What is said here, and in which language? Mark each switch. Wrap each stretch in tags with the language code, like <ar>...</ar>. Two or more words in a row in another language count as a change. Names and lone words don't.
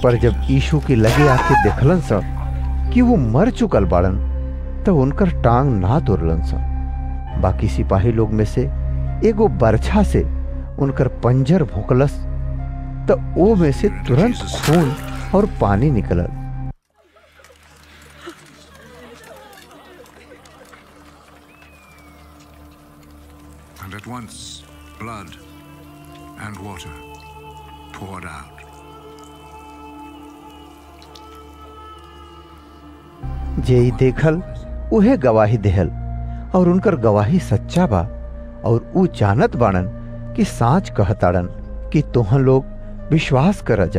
<bho>पर जब यीशु के लगे आके देखलन सब कि वो मर चुकल बाड़न, तो उनकर टांग ना तोड़लन सब। बाकी सिपाही लोग में से एगो बरछा से उनकर पंजर भोंकलस, तो ओ में से तुरंत खून और पानी निकलल।</bho> <en>And at once blood and water poured out.</en> <bho>जे देखल उहे गवाही देहल, और उनकर गवाही सच्चा बा, और ऊ जानत बाड़न कि साच कहताड़न कि तोहन लोग विश्वास कर जा।</bho>